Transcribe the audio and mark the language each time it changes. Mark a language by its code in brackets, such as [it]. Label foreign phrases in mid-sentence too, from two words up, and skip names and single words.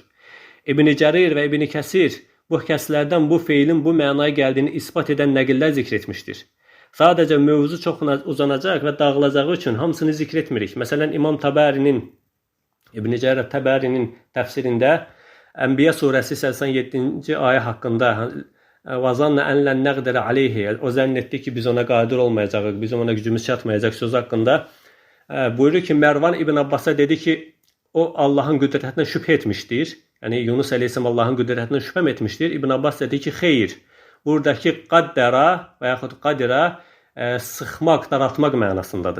[az] İbn Cərir və İbn Kəsir bu kəslərdən bu feilin bu mənaya gəldiyini isbat edən nəqillər zikr etmişdir. Sadəcə mövzu çox uzanacaq və dağılacağı üçün hamısını zikr etmirik. Məsələn, İmam Təbərinin, İbn Cərir Təbərinin təfsirində Ənbiya surəsi 87-ci ayə haqqında [ar] وَظَنَّ أَنْ لَنْ نَقْدِرَ عَلَيْهِ [az] o zənn etdi ki, biz ona qadir olmayacağıq, bizim ona gücümüz çatmayacaq söz haqqında buyurur ki, Mərvan İbn Abbas'a dedi ki, o Allahın qüdrətinə şübhə etmişdir. Yəni Yunus əleyhissalam Allahın qüdrətindən şübhəm etmişdir. İbn Abbas dedi ki, xeyr. Buradakı qaddara və yaxud qadira sıxmaq, daraltmaq mənasındadır.